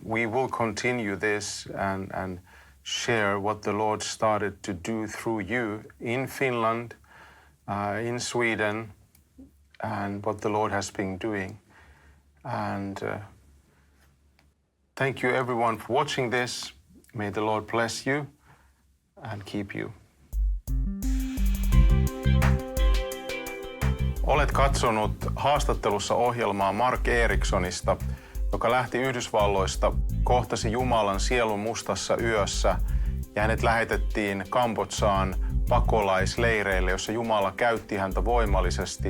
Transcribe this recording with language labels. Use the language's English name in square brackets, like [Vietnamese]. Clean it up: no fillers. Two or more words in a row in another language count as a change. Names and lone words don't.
[English] We will continue this and share what the Lord started to do through you in Finland, in Sweden, and what the Lord has been doing. And thank you, everyone, for watching this. May the Lord bless you and keep you. [Finnish] Olet katsonut haastattelussa ohjelmaa Mark Ericksonista, joka lähti Yhdysvalloista, kohtasi Jumalan sielun mustassa yössä ja hänet lähetettiin Kambodzaan pakolaisleireille, jossa Jumala käytti häntä voimallisesti.